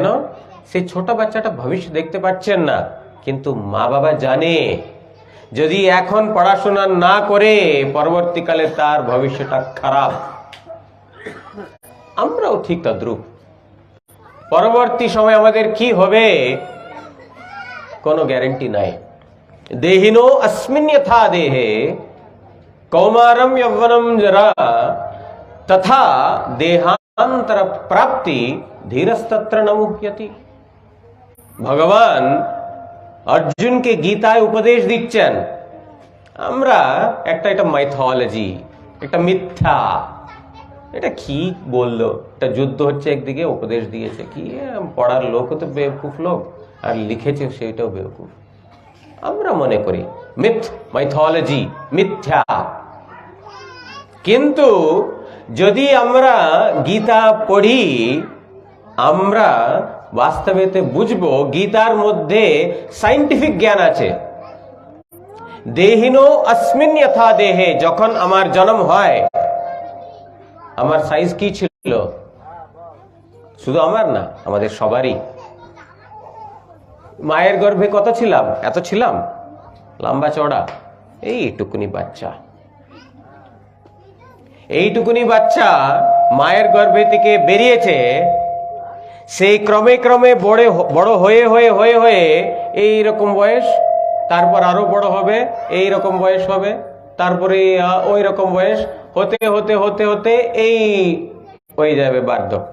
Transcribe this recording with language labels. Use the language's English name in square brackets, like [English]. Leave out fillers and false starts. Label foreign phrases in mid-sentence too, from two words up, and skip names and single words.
[Bangla] সেই ছোট বাচ্চাটা ভবিষ্যৎ দেখতে পাচ্ছেন না, কিন্তু মা বাবা জানে যদি এখন পড়াশোনা না করে পরবর্তীকালে তার ভবিষ্যৎটা খারাপ। আমরাও ঠিক তদ্রূপ। পরবর্তী সময় আমাদের কি হবে কোনো গ্যারান্টি নাই। [Sanskrit] দেহিনো अस्मिन् यथा देहे कौमारम यौवनम जरा तथा देहांतर प्राप्ति धीरस्तत्र न मुह्यति। [Bangla] ভগবান অর্জুনকে গীতায় উপদেশ দিচ্ছেন। আমরা এটা মাইথোলজি, একটা মিথ্যা, এটা কি বললো, এটা যুদ্ধ হচ্ছে একদিকে, উপদেশ দিয়েছে কি, পড়ার লোকও তো বেवकूफ লোক, আর লিখেছে সেটাও বেवकूफ। আমরা মনে করি মিথ, মাইথোলজি, মিথ্যা। কিন্তু যদি আমরা গীতা পড়ি আমরা বাস্তবেতে বুঝবো গীতার মধ্যে সায়েন্টিফিক জ্ঞান আছে। [Sanskrit] দেহিনো अस्मिन् यथा देहे, [Bangla] যখন আমার জন্ম হয় আমার সাইজ কি ছিল? শুধু আমার না, আমাদের সবারই। মায়ের গর্ভে কত ছিলাম? এত ছিলাম, লম্বা চওড়া। এইটুকুনি বাচ্চা, এইটুকুনি বাচ্চা মায়ের গর্ভে থেকে বেরিয়েছে, সেই ক্রমে ক্রমে বড় হয়ে হয়ে হয়ে হয়ে এইরকম বয়স, তারপর আরো বড় হবে, এইরকম বয়স হবে, তারপরে ওই রকম বয়স হতে হতে হতে হতে এই হয়ে যাবে বার্ধক্য।